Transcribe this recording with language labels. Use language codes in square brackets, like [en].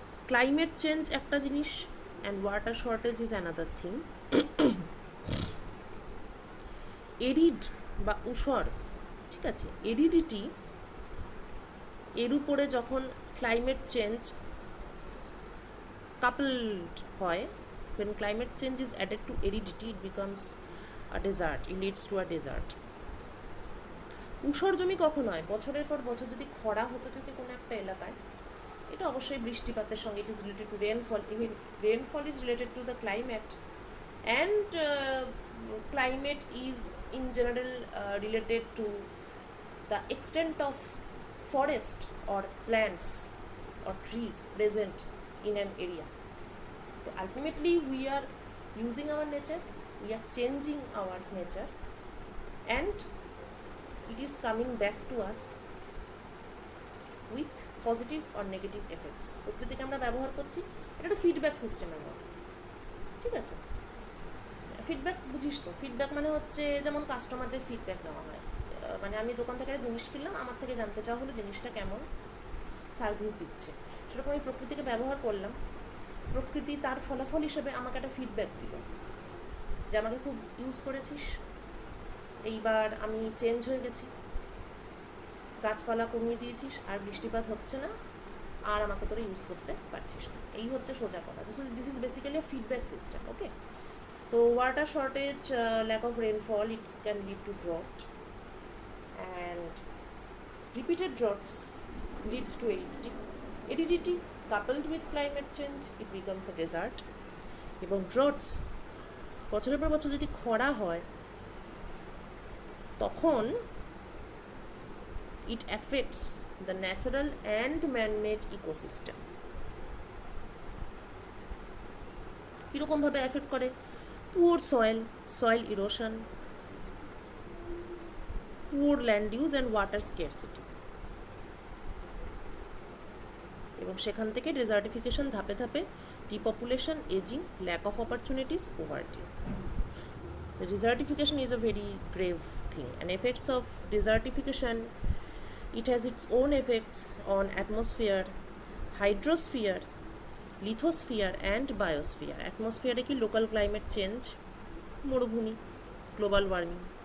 [en] climate change [bn] একটা জিনিস, [en] And water shortage is another thing. Arid [bn] বা ঊষর, ঠিক আছে, [en] aridity, [bn] এর উপরে যখন [en] Climate change coupled হয়, when climate change is added to aridity, it becomes a desert, it leads to a desert. [bn] ঊষর জমি কখন হয়? বছরের পর বছর যদি খরা হতে থাকে কোনো একটা এলাকায়, এটা অবশ্যই বৃষ্টিপাতের সঙ্গে, [en] It is related to rainfall. Even rainfall is related to the climate, and climate is in general related to the extent of forest or plants or trees present in an area. So ultimately we are using our nature, we are changing our nature, and it is coming back to us with positive or negative effects. [bn] প্রকৃতিকে আমরা ব্যবহার করছি, এটা একটা feedback সিস্টেমের মতো, ঠিক আছে? ফিডব্যাক বুঝিস তো? ফিডব্যাক মানে হচ্ছে যেমন কাস্টমারদের ফিডব্যাক নেওয়া হয়, মানে আমি দোকান থেকে একটা জিনিস কিনলাম, আমার থেকে জানতে চাওয়া হলো জিনিসটা কেমন সার্ভিস দিচ্ছে। সেরকম আমি প্রকৃতিকে ব্যবহার করলাম, প্রকৃতি তার ফলাফল হিসেবে আমাকে একটা ফিডব্যাক দিল যে আমাকে খুব ইউজ করেছিস, এইবার আমি চেঞ্জ হয়ে গেছি, গাছপালা কমিয়ে দিয়েছিস, আর বৃষ্টিপাত হচ্ছে না, আর আমাকে তোরা ইউজ করতে পারছিস না। এই হচ্ছে সোজা কথা। [en] So this is basically a feedback system, okay? তো water shortage, lack of rainfall, it can lead to drought, and repeated droughts leads to aridity. Aridity coupled with climate change, it becomes a desert. [bn] এবং droughts, বছরের পর বছর যদি খরা হয়, তখন [en] it affects the natural and man-made ecosystem. [bn] কীরকমভাবে affect করে? [en] Poor soil erosion, poor land use and water scarcity. [bn] এবং সেখান থেকে ডেজার্টিফিকেশন, ধাপে ধাপে ডিপপুলেশন, ageing, lack of opportunities, poverty. [en] Desertification is a very grave thing, and effects of desertification, it has its own effects on atmosphere, hydrosphere, lithosphere and biosphere. [bn] Atmosphere কি? [en] local climate change, মরুভূমি, global warming.